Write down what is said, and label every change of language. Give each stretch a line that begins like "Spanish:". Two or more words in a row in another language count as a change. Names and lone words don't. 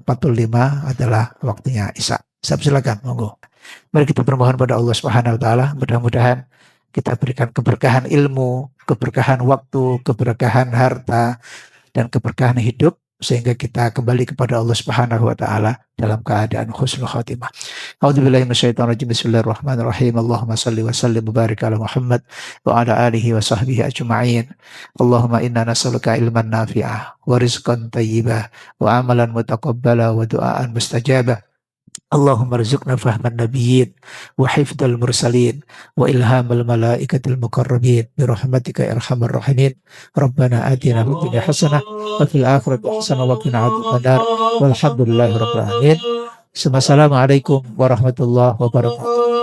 Indonesian: 45 adalah waktunya Isya. Saya silakan, monggo. Mari kita bermohon pada Allah
Arabic: سبحانه وتعالى,
Indonesian: mudah-mudahan kita berikan keberkahan ilmu, keberkahan waktu, keberkahan harta, dan keberkahan hidup sehingga kita kembali kepada Allah
Arabic: سبحانه وتعالى
Indonesian: dalam keadaan
Arabic: حسن الخاتمة. أعوذ بالله من الشيطان الرجيم. بسم الله الرحمن الرحيم. اللهم صل وسلم وبارك على محمد وعلى آله وصحبه أجمعين. اللهم إنا نسألك علما نافعا ورزقا طيبا وعملا متقبلا ودعاء مستجابا. اللهم ارزقنا فهم النبيين وحفظ المرسلين وإلهام الملائكة المقربين برحمتك يا أرحم الراحمين. ربنا آتنا في الدنيا حسنة وفي الآخرة حسنة وقنا عذاب النار. والحمد لله رب العالمين. السلام عليكم ورحمة الله وبركاته.